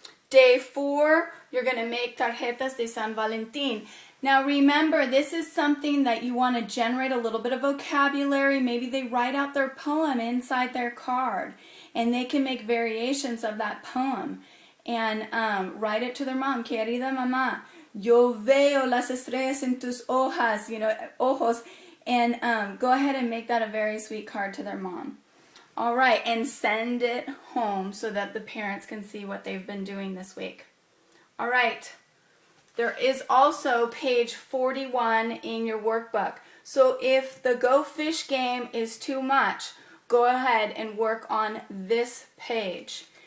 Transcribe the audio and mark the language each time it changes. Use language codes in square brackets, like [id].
[en] Day 4, you're going to make [es] tarjetas de San Valentin. [en] Now remember, this is something that you want to generate a little bit of vocabulary. Maybe they write out their poem inside their card, and they can make variations of that poem. And write it to their mom. [es] Querida mamá, yo veo las estrellas en tus hojas, ojos. [en] And go ahead and make that a very sweet card to their mom. All right, and send it home so that the parents can see what they've been doing this week. All right, there is also page 41 in your workbook. So if the Go Fish game is too much, go ahead and work on this page.